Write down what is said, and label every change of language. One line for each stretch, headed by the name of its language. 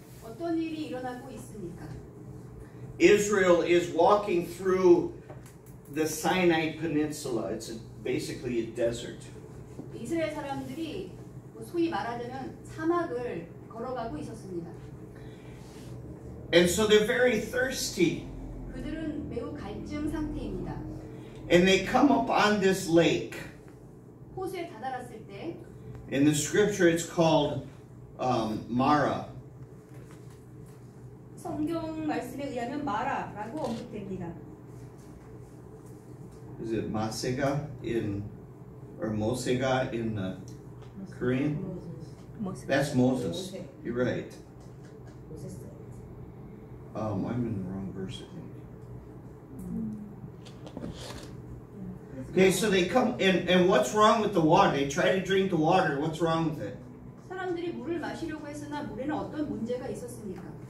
Korean: 어떤 일이 일어나고 있습니까?
English: Israel is walking through the Sinai Peninsula. It's basically a desert.
Korean: 이스라엘 사람들이 소위 말하자면 사막을 걸어가고 있었습니다.
English: And so they're very thirsty.
Korean: 그들은 매우 갈증 상태입니다.
English: And they come up on this lake.
Korean: 호수에 다다랐을 때
English: In the scripture, it's called Mara.
Korean: 성경 말씀에 의하면 마라라고 언급됩니다.
English: Is it Masega or Mosega in Korean? That's Moses. You're right. I'm in the wrong verse, I think. Okay, so they come, and what's wrong with the water? They try to drink the water. What's wrong with it?
Korean: 사람들이 물을 마시려고 했으나 물에는 어떤 문제가 있었습니까?